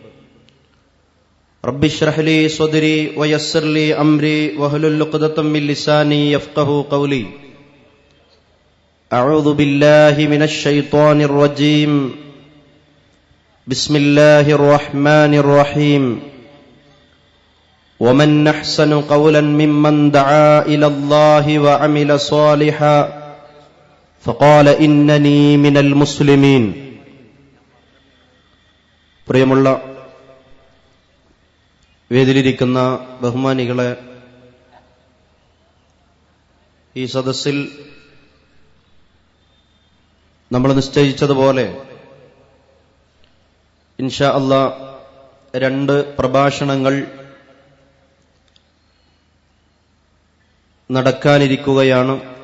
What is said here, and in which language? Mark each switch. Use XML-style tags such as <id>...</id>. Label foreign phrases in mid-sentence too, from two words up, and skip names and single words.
<ar>رب اشرح لي صدري ويسر لي أمري واحلل عقدة من لساني يفقهوا قولي أعوذ بالله من الشيطان الرجيم بسم الله الرحمن الرحيم ومن أحسن قولا ممن دعا إلى الله وعمل صالحا فقال إنني من المسلمين.</ar> <ml>പ്രിയമുള്ള വേദിയിലിരിക്കുന്ന ബഹുമാനികളെ, ഈ സദസ്സിൽ നമ്മൾ നിശ്ചയിച്ചതുപോലെ</ml> <ar>إن شاء الله</ar> <ml>2 പ്രഭാഷണങ്ങൾ നടക്കാനിരിക്കുകയാണ്.</ml>